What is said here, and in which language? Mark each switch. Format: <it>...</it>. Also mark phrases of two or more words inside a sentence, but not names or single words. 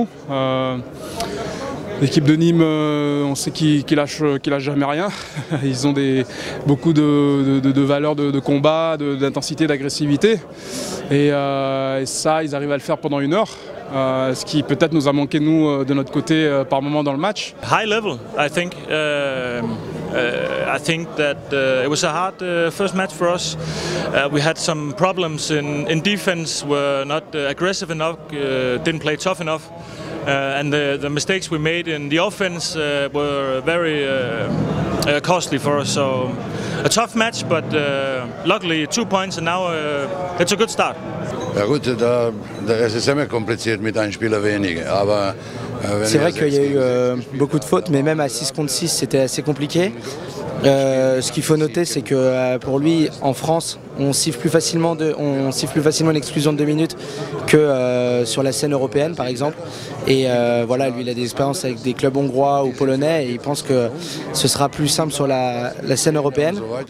<fr>L'équipe de Nîmes, on sait qu'ils lâchent jamais rien. Ils ont beaucoup de valeurs de combat, d'intensité, d'agressivité. Et ça, ils arrivent à le faire pendant une heure. Ce qui peut-être nous a manqué, nous, de notre côté, par moment dans le match.</fr> <en>High level, I think. I think that it was a hard first match for us. We had some problems in defense, were not aggressive enough, didn't play tough enough. And the mistakes we made in the offense were very costly for us. So a tough match, but luckily 2 points and now it's a good start.</en> <de>Ja gut, es ist immer kompliziert mit einem Spieler weniger, aber</de> <fr>c'est vrai qu'il y a eu beaucoup de fautes, mais même à 6 contre 6, c'était assez compliqué. Ce qu'il faut noter, c'est que pour lui, en France, on siffle plus facilement une exclusion de 2 minutes que sur la scène européenne, par exemple. Et voilà, lui, il a des expériences avec des clubs hongrois ou polonais, et il pense que ce sera plus simple sur la scène européenne.</fr>